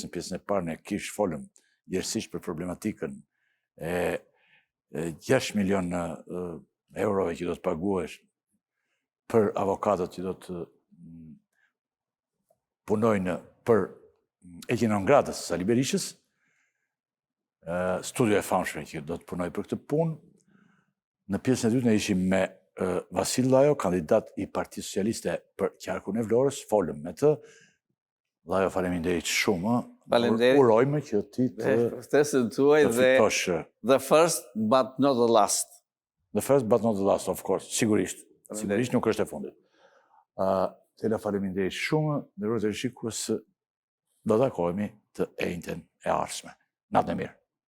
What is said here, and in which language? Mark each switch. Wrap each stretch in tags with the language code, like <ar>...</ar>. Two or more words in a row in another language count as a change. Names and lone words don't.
<sq>Në pjesën e parë ne kish folëm gjithësisht për problematikën e 6 milion eurove që do të paguhesh për avokatët që do të punojnë për heqjen e ngratës së Sali Berishës, studio e famshme që do të punoj për këtë punë. Në pjesën e dytë ne ishim me Vasil Llajo, kandidat i Partisë Socialiste për qarkun e Vlorës, folëm me të. Llajo, faleminderit shumë. Faleminderit. Urojmë që ti të</sq> <en>fitosh the first but not the last. The first but not the last, of course,</en> <sq>sigurisht. Sigurisht nuk është e fundit. Tela, faleminderit shumë, nderuar televizikues, do takohemi të enjten e ardhshme. Natën e mirë.</sq>